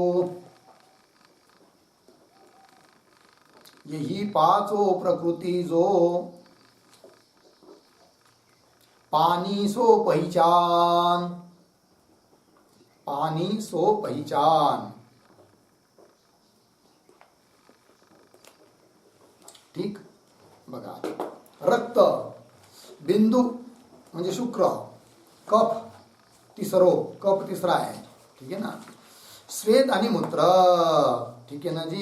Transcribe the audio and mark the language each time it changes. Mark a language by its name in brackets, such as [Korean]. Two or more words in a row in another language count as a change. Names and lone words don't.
[Hindi] यही 5 प्रकृती जो. पानी सो पहिचान. पानी सो पहिचान. [Marathi] ठीक. बघा. रक्त बिंदू म्हणजे शुक्र. कफ तिसरो. कफ तिसरा आहे. ठीक आहे ना. स्वेद आणि मूत्र. ठीक आहे ना जी.